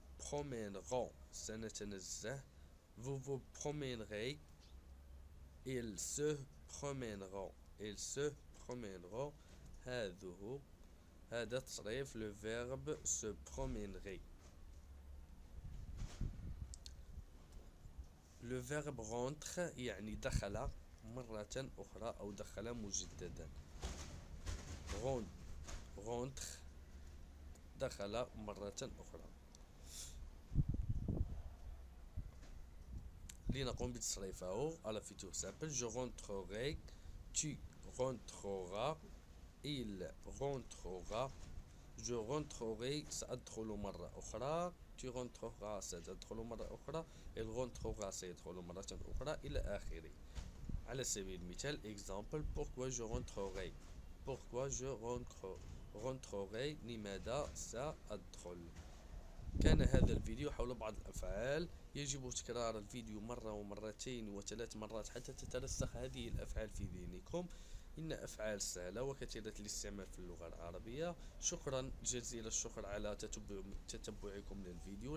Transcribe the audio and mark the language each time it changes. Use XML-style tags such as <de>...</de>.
<fr>promèneront</fr> <ar>سنتنزه.</ar> <fr>Vous vous promènerez. Ils se promèneront. Ils se promèneront.</fr> <ar>هذا تصريف</ar> <fr>le verbe se promènerait. Le verbe rentre</fr> <ar>يعني دخل مرة أخرى أو دخل مجددا. rentre دخل مرة أخرى. لنقوم بتصريفه على futur simple.</ar> <fr>Je rentrerai. Tu rentreras. Il rentrera. Je rentrerai</fr> <ar>سأدخل مرة أخرى.</ar> <fr>Tu rentreras</fr> <ar>ستدخل مرة أخرى.</ar> <fr>Il rentrera</fr> <ar>سيدخل مرة أخرى إلى آخره. على سبيل المثال</ar> <en>example</en> <fr>pourquoi je rentrerai. pourquoi je rentrerai</fr> <ar>لماذا سأدخل. كان هذا الفيديو حول بعض الأفعال. يجب تكرار الفيديو مرة ومرتين وثلاث مرات حتى تترسخ هذه الأفعال في ذهنكم. إن أفعال سهلة وكثيرة الاستعمال في اللغة العربية. شكرا جزيل الشكر على تتبعكم للفيديو.</ar>